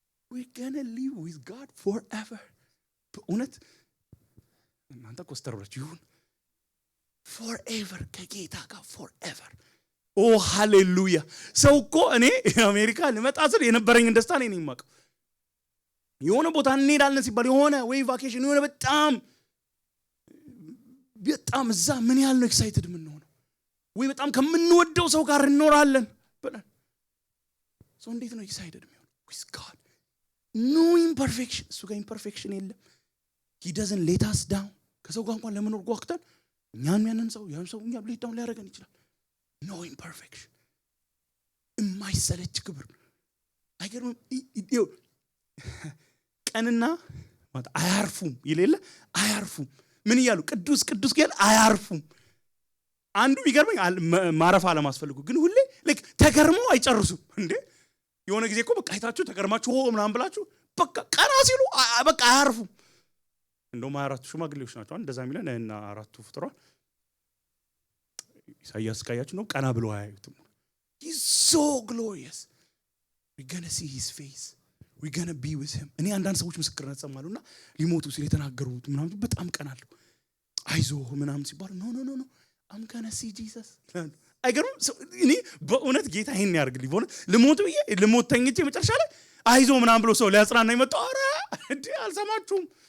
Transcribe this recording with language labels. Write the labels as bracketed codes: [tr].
[en] We're gonna live with God forever. [am] በእውነት እናንተ ኮስተሮች ይሁን forever ከጌታ ጋር forever. Oh hallelujah. ሰው እኮ እኔ አሜሪካ ልመጣ ስል የነበረኝን ደስታ ነኝ የማውቀው። የሆነ ቦታ እንሄዳለን ሲባል የሆነ ወይ ቫኬሽን የሆነ በጣም እዛ ምን ያህል ነው ኤክሳይትድ የምንሆነው ወይ በጣም ከምንወደው ሰው ጋር እንኖራለን ብለን ሰው እንዴት ነው ኤክሳይትድ የሚሆነው? [en] with God no imperfection. [am] እሱ ጋር imperfection የለም. [en] he doesn't let us down. [am] ከሰው ጋር እንኳን ለመኖር ጓግተን እኛም ያንን ሰው ያን ሰው እኛም [en] let down [am] ሊያደርገን ይችላል. [en] no imperfection. [am] የማይሰለች ክብር አይገርምም? ቀንና ማታ አያርፉም ይለለ አያርፉም። ምን ይያሉ ቅዱስ ቅዱስ ግን አያርፉም። አንዱ ይገርመኝ ማረፍ አለማስፈልጉ ግን ሁሌ like ተገርመው አይጨርሱም እንዴ። የሆነ ጊዜ እኮ በቃ አይታችሁ ተገርማችሁ ምናምን ብላችሁ በቃ ቀና ሲሉ በቃ አያርፉም። እንደውም አራቱ ሽማግሌዎች ናቸው እንደዛ የሚለን እና አራቱ ፍጥሯል ኢሳይያስ ካያችሁ ነው ቀና ብለው አያዩትም። [en] he's so glorious. we're going to see his face. we're going to be with him. [am] እኔ አንዳንድ ሰዎች ምስክርነት ሰማሉና ሊሞቱ ሲል የተናገሩት ምናምን በጣም ቀናለሁ አይዞህ ምናምን ሲባል [en] no I'm going to see Jesus. [am] አይገርም? እኔ በእውነት ጌታ ይሄን ያርግልኝ። በእውነት ልሞት ተኝቼ መጨረሻ ላይ አይዞህ ምናምን ብሎ ሰው ሊያጽናና ይመጣው አረ እንዴ አልሰማችሁም?